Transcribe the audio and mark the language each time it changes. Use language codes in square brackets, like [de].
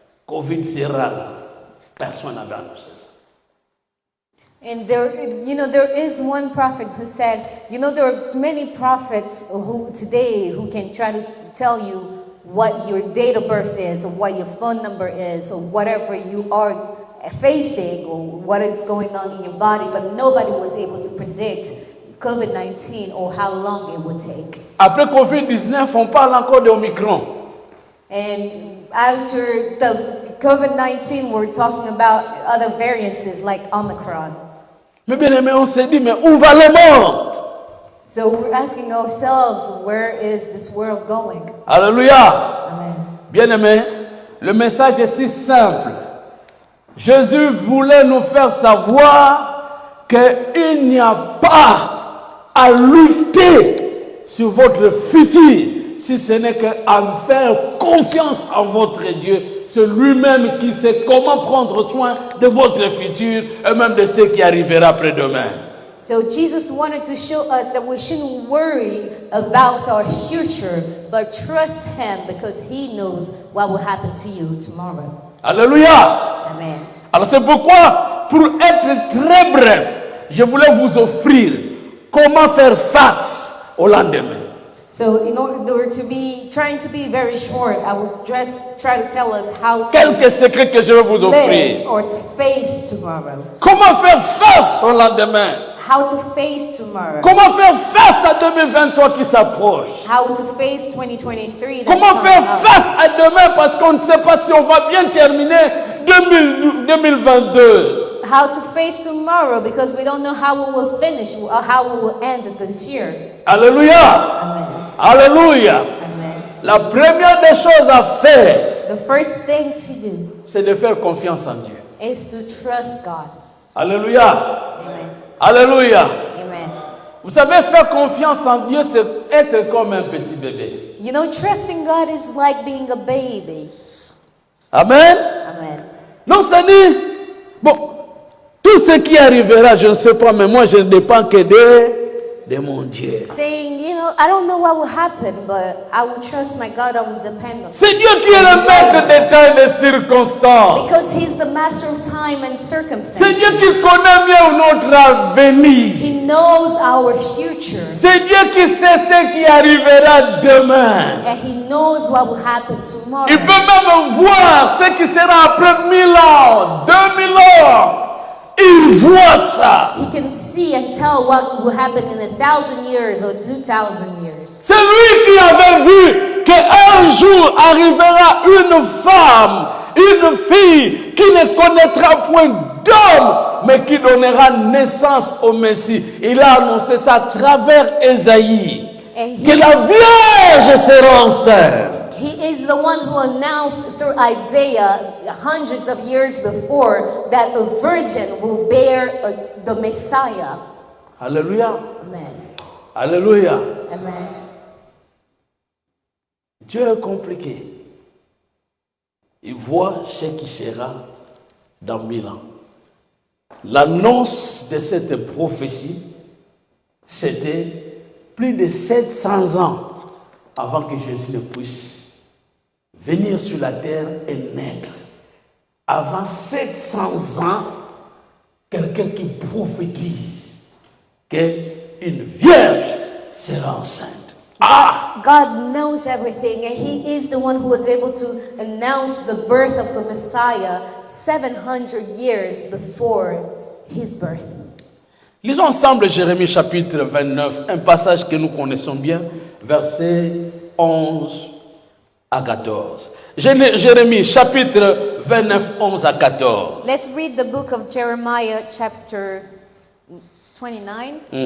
[fr] Covid sera là. Personne n'avait annoncé ça. [en] And there is one prophet who said, there are many prophets who can try to tell you what your date of birth is, or what your phone number is, or whatever you are facing, or what is going on in your body, but nobody was able to predict COVID-19 or how long it would take. [fr] Après Covid-19, on parle encore de Omicron. [en] And after the COVID-19, we're talking about other variances like Omicron. [fr] Mais bien aimé, on s'est dit, mais où va le monde? [en] So we're asking ourselves, where is this world going? Alléluia. Amen. [fr] Bien aimé, le message est si simple. Jésus voulait nous faire savoir qu'il n'y a pas à lutter sur votre futur, si ce n'est qu'à faire confiance en votre Dieu. c'est lui-même qui sait comment prendre soin de votre futur et même de ce qui arrivera après-demain. [en] So Jesus wanted to show us that we shouldn't worry about our future, but trust him because he knows what will happen to you tomorrow. Alléluia. Amen. [fr] Alors c'est pourquoi, pour être très bref, je voulais vous offrir comment faire face au lendemain. [en] So in order to be, trying to be very short, I will try to tell us how to [fr] Quelques secrets que je vais vous offrir. [en] live or to face tomorrow. [fr] Comment faire face au lendemain? [en] How to face tomorrow. [fr] Comment faire face à 2023 qui s'approche? [en] How to face 2023. that's [fr] Comment [en] coming [fr] faire [en] up. [fr] face à demain parce qu'on ne sait pas si on va bien terminer 2022. [en] How to face tomorrow because we don't know how we will finish or how we will end this year. Alléluia. Amen. Alléluia. Amen. [fr] La première des choses à faire, [en] The first thing to do [fr] c'est de faire confiance en Dieu. [en] is to trust God. Alléluia. Amen. Alléluia. Amen. [fr] Vous savez, faire confiance en Dieu, c'est être comme un petit bébé. [en] You know, trusting God is like being a baby. Amen. Amen. [fr] Non, ça dit, bon, tout ce qui arrivera, je ne sais pas, mais moi, je ne dépends que de mon Dieu. [en] Saying, you know, I don't know what will happen, but I will trust my God, I will depend on Him. [fr] C'est Dieu qui est le maître des temps et des circonstances. [en] Because He's the master of time and [fr] C'est [en] circumstances. [fr] Dieu qui connaît mieux notre avenir. [en] He knows our future. [fr] C'est Dieu qui sait ce qui arrivera demain. [en] And He knows what will happen tomorrow. [fr] Il peut même voir ce qui sera après 1000 ans, 2000 ans. Il voit ça. [en] He can see and tell what will happen in 1,000 years or 2,000 years. [fr] C'est lui qui avait vu qu'un jour arrivera une femme, une fille qui ne connaîtra point d'homme, mais qui donnera naissance au Messie. Il a annoncé ça à travers Ésaïe, [en] And [fr] que la Vierge sera enceinte. [en] He is the one who announced through Isaiah hundreds of years before that a virgin will bear the Messiah. Alléluia. Amen. Alléluia. Amen. [fr] Dieu est compliqué. Il voit ce qui sera dans 1000 ans. L'annonce de cette prophétie, c'était plus de 700 ans avant que Jésus ne puisse venir sur la terre et naître. Avant 700 ans, quelqu'un qui prophétise qu'une vierge sera enceinte. Ah! [en] God knows everything, and He is the one who was able to announce the birth of the Messiah 700 years before His birth. [fr] Lisons ensemble Jérémie chapitre 29, un passage que nous connaissons bien, versets 11 à 14. Jérémie chapitre 29, 11 à 14. [en] Let's read the book of Jeremiah, chapter 29,